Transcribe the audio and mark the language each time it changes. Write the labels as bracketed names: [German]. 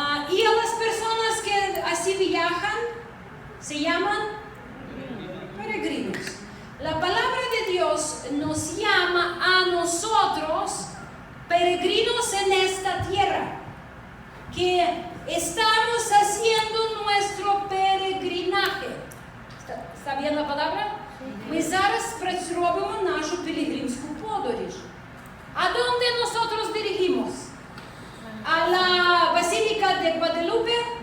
[Spanish] Y a las personas que así viajan se llaman peregrinos. La palabra de Dios nos llama a nosotros peregrinos en esta tierra, que estamos haciendo nuestro peregrinaje. ¿Está bien la palabra? [Ukrainian] Ми зараз робимо нашу пілігримську подорож. [Spanish] ¿A dónde nosotros dirigimos? ¿A la Basílica de Guadalupe?